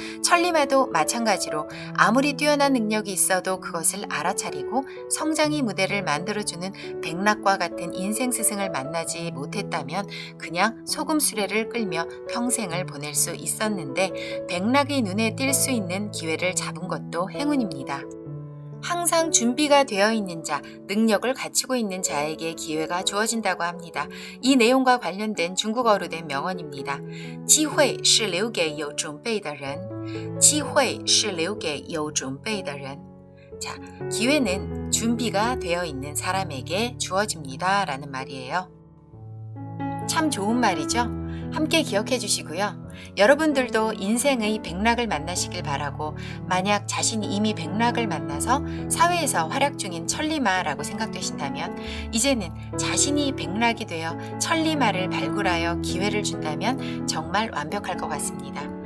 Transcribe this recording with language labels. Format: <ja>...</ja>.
<ko>천리마도 마찬가지로 아무리 뛰어난 능력이 있어도 그것을 알아차리고 성장의 무대를 만들어주는 백락과 같은 인생 스승을 만나지 못했다면 그냥 소금 수레를 끌며 평생을 보낼 수 있었는데 백락의 눈에 띌 수 있는 기회를 잡은 것도 행운입니다. 항상 준비가 되어 있는 자, 능력을 갖추고 있는 자에게 기회가 주어진다고 합니다. 이 내용과 관련된 중국어로 된 명언입니다.</ko> <zh>机会是留给有准备的人.机会是留给有准备的人.</zh> <ko>자, 기회는 준비가 되어 있는 사람에게 주어집니다. 라는 말이에요. 참 좋은 말이죠? 함께 기억해 주시고요. 여러분들도 인생의 백락을 만나시길 바라고 만약 자신이 이미 백락을 만나서 사회에서 활약 중인 천리마라고 생각되신다면 이제는 자신이 백락이 되어 천리마를 발굴하여 기회를 준다면 정말 완벽할 것 같습니다.</ko>